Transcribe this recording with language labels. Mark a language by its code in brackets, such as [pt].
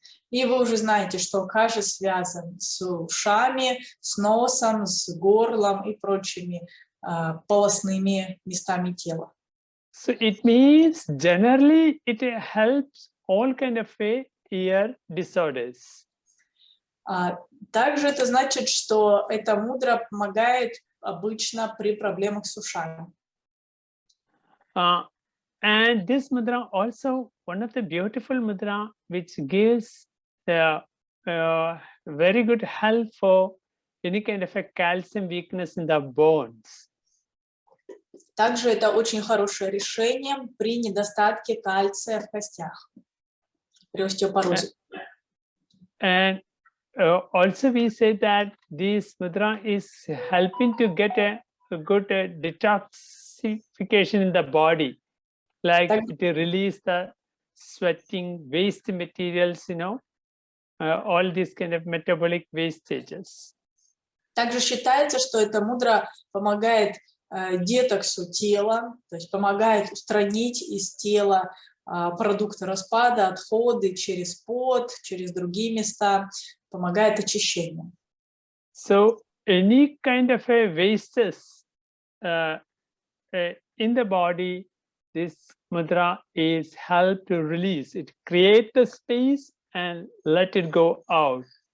[ru] И вы уже знаете, что Акаша связан с ушами, с носом, с горлом и прочими полостными местами тела. [en] So it means generally it helps all kind of ear disorders. [ru] Также это значит, что эта мудра помогает обычно при проблемах с ушами. [en] And this mudra also one of the beautiful mudra which gives the very good help for any kind of a calcium weakness in the bones. [ru] Также это очень хорошее решение при недостатке кальция в костях, при остеопорозе. [en] And also we say that this mudra is helping to get a good detoxification in the body, like to release the sweating waste materials, all these kind of metabolic wastages. [ru] Также считается, что эта мудра помогает детоксу тела, то есть помогает устранить из тела продукты распада, отходы через пот, через другие места, помогает очищению. [en] So any kind of a wastes in the body, this mudra is help to release it, create the space and let it go out.